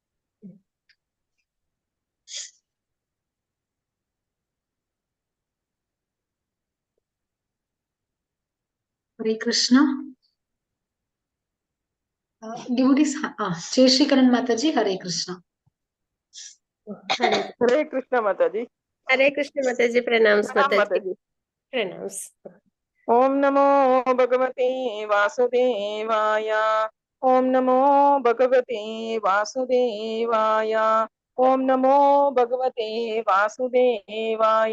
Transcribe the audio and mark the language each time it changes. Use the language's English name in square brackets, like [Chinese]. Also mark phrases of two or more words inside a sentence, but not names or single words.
[Tamil] ஹரே கிருஷ்ணா டிவோட்டிஸ். ஜெயஸ்ரீகரன் மாதாஜி. ஹரே கிருஷ்ணா. [Hindi] हरे कृष्ण माताजी. हरे कृष्ण माताजी. प्रणाम्स माताजी. प्रणाम्स. [Sanskrit] ओम नमो भगवते वासुदेवाय. ओम नमो भगवते वासुदेवाय. ओम नमो भगवते वासुदेवाय.